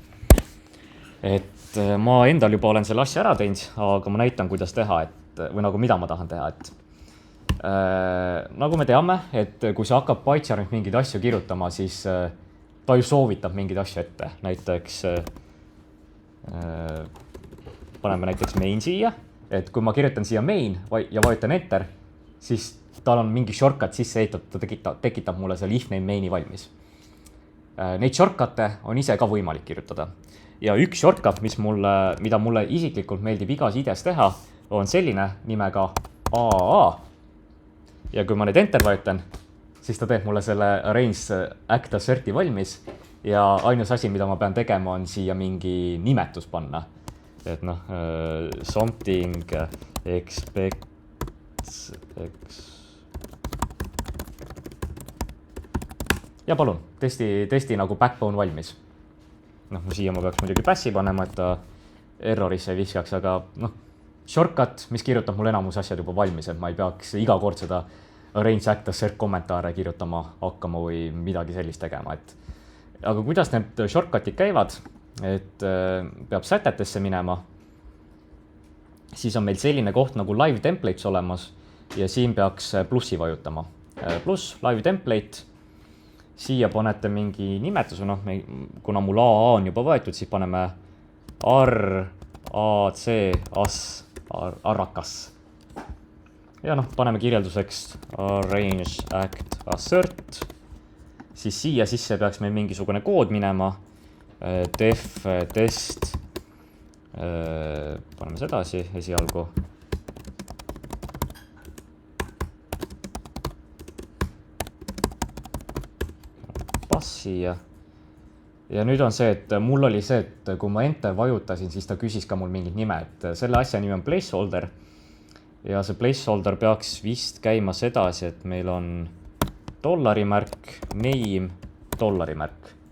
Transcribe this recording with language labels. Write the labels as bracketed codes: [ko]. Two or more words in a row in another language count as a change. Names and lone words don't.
[et] Et ma endal juba olen selle asja ära teinud, aga ma näitan, kuidas teha, või nagu mida ma tahan teha, et nagu me teame, et kui sa hakkad PyCharmit mingeid asju kirjutama, siis ta ju soovitab mingeid asju ette. Näiteks paneme näiteks main siia, et kui ma kirjutan siia main ja vajutan enter, siis tal on mingi shortcut sisse ehitatud, ta tekitab mulle seal [en] if name main'i [et] valmis. Neid shortcut'e on ise ka võimalik kirjutada. Ja üks shortcut, mida mulle isiklikult meeldib igas idees teha, on selline nimega AAA. Ja kui ma nüüd enter vajutan, siis ta teeb mulle selle [en] arrange act assert'i [et] valmis ja ainus asi, mida ma pean tegema, on siia mingi nimetus panna. Et noh, [en] something expects [et] ja palun, testi nagu backbone valmis. Noh, siia ma peaks muidugi passi panema, et ta errorisse ei viskaks, aga noh, shortcut, mis kirjutab mul enamus asjad juba valmis, et ma ei peaks iga kord seda [en] arrange act assert [et] kommentaare kirjutama hakkama või midagi sellist tegema, et aga kuidas need shortcutid käivad, et peab sätetesse minema, siis on meil selline koht nagu [en] live templates [et] olemas ja siin peaks plussi vajutama. Pluss, live template, siia panete mingi nimetuse, noh, kuna mul AA on juba võetud, siis paneme RAC arrakas. Ja noh, paneme kirjelduseks [en] arrange act assert, [et] siis siia sisse peaks meil mingisugune kood minema, [en] def test, [et] paneme sedasi esialgu. Passi ja nüüd on see, et mul oli see, et kui ma enter vajutasin, siis ta küsis ka mul mingit nime, et selle asja nimi on placeholder ja see placeholder peaks vist käima sedasi, et meil on dollarimärk, name, dollarimärk.